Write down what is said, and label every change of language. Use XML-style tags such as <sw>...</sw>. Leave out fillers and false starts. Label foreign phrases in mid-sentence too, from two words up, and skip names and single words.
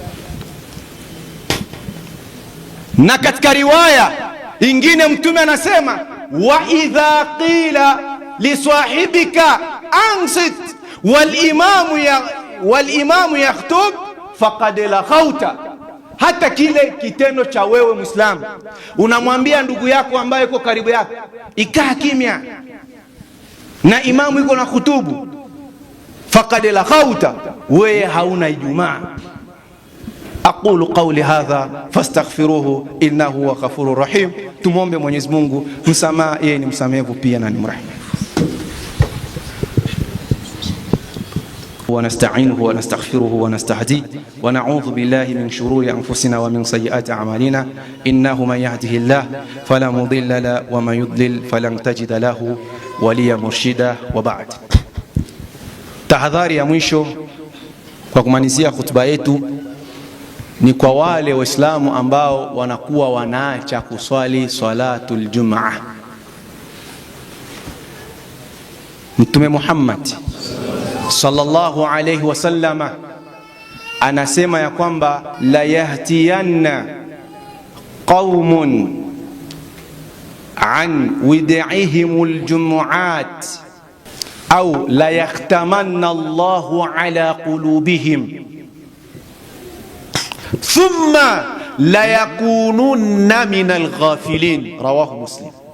<sw>Na katika riwaya ingine Mtume anasema</sw> <ar>وإذا قلت لصاحبك أنصت والإمام يخطب فقد لغوت,</ar> <sw>hata kile kitendo cha wewe Muislamu unamwambia ndugu yako ambaye yuko karibu yako ikaa kimya na imamu yuko na hutubu,</sw> <ar>فقد لغوت,</ar> <sw>wewe hauna Ijumaa.</sw> <ar>أقول قولي هذا فاستغفروه إنه هو الغفور الرحيم.</ar> <sw>Tumombe Mwenyezi Mungu msamaha, yeye ni msamehevu pia na ni mrehemu.</sw> <ar>ونستعينه ونستغفره ونستهديه ونعوذ بالله من شرور أنفسنا ومن سيئات أعمالنا إنه من يهده الله فلا مضل له ومن يضلل فلن تجد له وليا مرشدا. وبعد,</ar> <sw>tahadhari ya mwisho kwa kumalizia hutuba yetu ni kwa wale Waislamu ambao wanakuwa wanaacha kuswali</sw> <ar>صلاة الجمعة.</ar> <sw>Mtume Muhammad</sw> <ar>صلى الله عليه وسلم</ar> <sw>anasema ya kwamba</sw> <ar>لينتهين أقوام عن ودعهم الجمعات أو ليختمن الله على قلوبهم ثم ليكونن من الغافلين رواه مسلم.</ar>